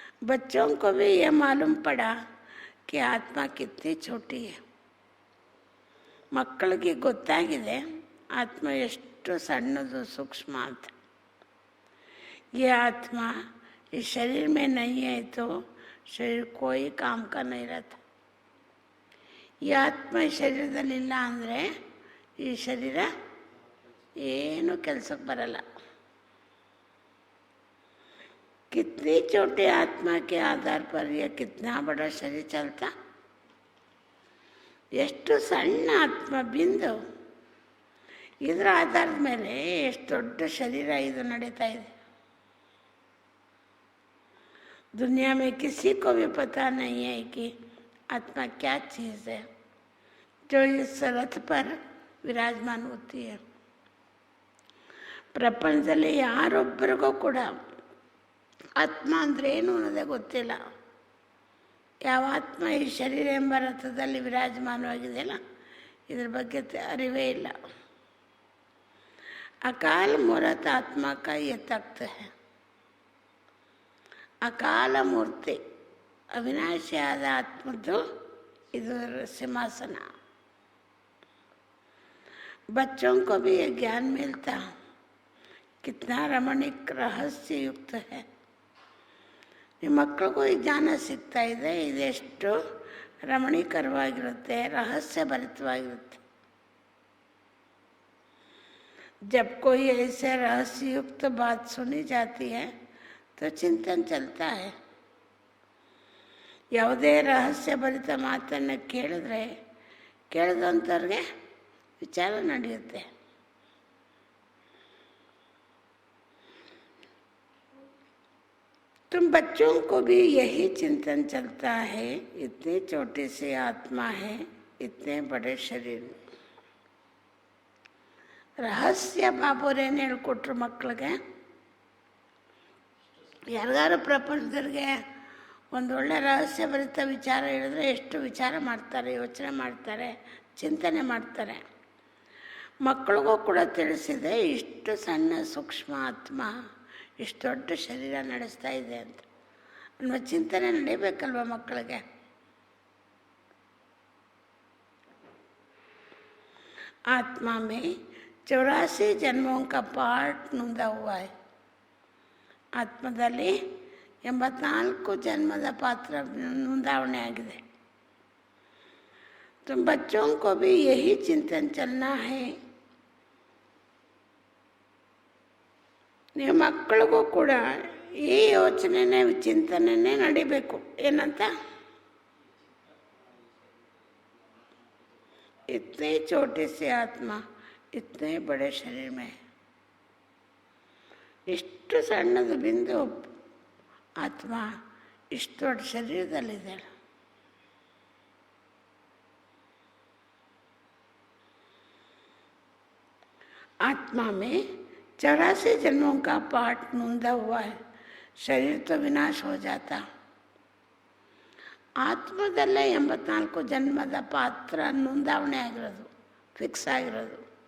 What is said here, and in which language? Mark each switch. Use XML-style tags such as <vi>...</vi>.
<hi>बच्चों को भी ये मालूम पड़ा कि आत्मा कितनी छोटी है.</hi> <kn>ಮಕ್ಕಳಿಗೆ ಗೊತ್ತಾಗಿದೆ ಆತ್ಮ ಎಷ್ಟು ಸಣ್ಣದು, ಸೂಕ್ಷ್ಮ ಅಂತ.</kn> <hi>ये आत्मा इस शरीर में नहीं है तो शरीर कोई काम का नहीं रहता.</hi> <kn>ಈ ಆತ್ಮ ಈ ಶರೀರದಲ್ಲಿಲ್ಲ ಅಂದರೆ ಈ ಶರೀರ ಏನು ಕೆಲಸಕ್ಕೆ ಬರಲ್ಲ.</kn> <hi>कितनी छोटे आत्मा के आधार पर यह कितना बड़ा शरीर चलता.</hi> <kn>ಎಷ್ಟು ಸಣ್ಣ ಆತ್ಮ ಬಿಂದು ಇದರ ಆಧಾರದ ಮೇಲೆ ಎಷ್ಟು ದೊಡ್ಡ ಶರೀರ ಇದು ನಡೀತಾ ಇದೆ.</kn> <hi>दुनिया में किसी को भी पता नहीं है कि आत्मा क्या चीज़ है जो इस रथ पर विराजमान होती है.</hi> <kn>ಪ್ರಪಂಚದಲ್ಲಿ ಯಾರೊಬ್ಬರಿಗೂ ಕೂಡ ಆತ್ಮ ಅಂದರೆ ಏನು ಅನ್ನೋದೇ ಗೊತ್ತಿಲ್ಲ. ಯಾವ ಆತ್ಮ ಈ ಶರೀರ ಎಂಬ ರಥದಲ್ಲಿ ವಿರಾಜಮಾನವಾಗಿದೆಯಲ್ಲ ಇದ್ರ ಬಗ್ಗೆ ಅರಿವೇ ಇಲ್ಲ.</kn> <hi>ಅಕಾಲ ಮೂರತ್ ಆತ್ಮ ಕಾ ಯೇ ತಖ್ತ ಹೈ.</hi> <kn>ಅಕಾಲ ಮೂರ್ತಿ ಅವಿನಾಶಿಯಾದ ಆತ್ಮದ್ದು ಇದು ಸಿಂಹಾಸನ.</kn> <hi>बच्चों को भी ये ज्ञान मिलता कितना रमणीक रहस्य युक्त है.</hi> <kn>ಮಕ್ಕಳಿಗೂ ಈ ಜ್ಞಾನ ಸಿಗ್ತಾ ಇದೆ, ಇದೆಷ್ಟು ರಮಣೀಕರವಾಗಿರುತ್ತೆ, ರಹಸ್ಯ ಭರಿತವಾಗಿರುತ್ತೆ.</kn> <hi>जब कोई ऐसे रहस्ययुक्त बात सुनी जाती है तो चिंतन चलता है.</hi> <kn>ಯಾವುದೇ ರಹಸ್ಯ ಭರಿತ ಮಾತನ್ನು ಕೇಳಿದ್ರೆ ಕೇಳಿದಂಥವ್ರಿಗೆ विचार ನಡೆಯುತ್ತೆ.</kn> <hi>तुम बच्चों को भी यही चिंतन चलता है, इतनी छोटी सी आत्मा है इतने बड़े शरीर.</hi> <kn>ರಹಸ್ಯ ಬಾಬೋರೇನು ಹೇಳ್ಕೊಟ್ರು ಮಕ್ಕಳಿಗೆ. ಯಾರಿಗಾರು ಪ್ರಪಂಚದವ್ರಿಗೆ ಒಂದೊಳ್ಳೆ ರಹಸ್ಯ ಭರಿತ ವಿಚಾರ ಹೇಳಿದ್ರೆ ಎಷ್ಟು ವಿಚಾರ ಮಾಡ್ತಾರೆ, ಯೋಚನೆ ಮಾಡ್ತಾರೆ, ಚಿಂತನೆ ಮಾಡ್ತಾರೆ. ಮಕ್ಕಳಿಗೂ ಕೂಡ ತಿಳಿಸಿದೆ ಇಷ್ಟು ಸಣ್ಣ ಸೂಕ್ಷ್ಮ ಆತ್ಮ ಇಷ್ಟು ದೊಡ್ಡ ಶರೀರ ನಡೆಸ್ತಾ ಇದೆ ಅಂತ ಅನ್ನೋ ಚಿಂತನೆ ನಡೀಬೇಕಲ್ವ ಮಕ್ಕಳಿಗೆ.</kn> <hi>आत्मा में 84 जन्मों का पार्ट नुंदा हुआ है.</hi> <kn>ಆತ್ಮದಲ್ಲಿ 84 ಜನ್ಮದ ಪಾತ್ರ ನೋಂದಾವಣೆ ಆಗಿದೆ.</kn> <hi>तुम बच्चों को भी यही चिंतन चलना है.</hi> <kn>ನೀವು ಮಕ್ಕಳಿಗೂ ಕೂಡ ಈ ಯೋಚನೆನೇ ಚಿಂತನೆನೇ ನಡಿಬೇಕು. ಏನಂತ,</kn> <hi>इतने छोटे से आत्मा इतने बड़े शरीर में.</hi> <kn>ಇಷ್ಟು ಸಣ್ಣದ ಬಿಂದು ಆತ್ಮ ಇಷ್ಟು ದೊಡ್ಡ ಶರೀರದಲ್ಲಿದೆ.</kn> <hi>आत्मा में 84 जन्मों का पार्ट नूंदा हुआ है. शरीर तो विनाश हो जाता.</hi> <kn>ಆತ್ಮದಲ್ಲೇ 84 ಜನ್ಮದ ಪಾತ್ರ ನೋಂದಾವಣೆ ಆಗಿರೋದು, ಫಿಕ್ಸ್ ಆಗಿರೋದು.</kn>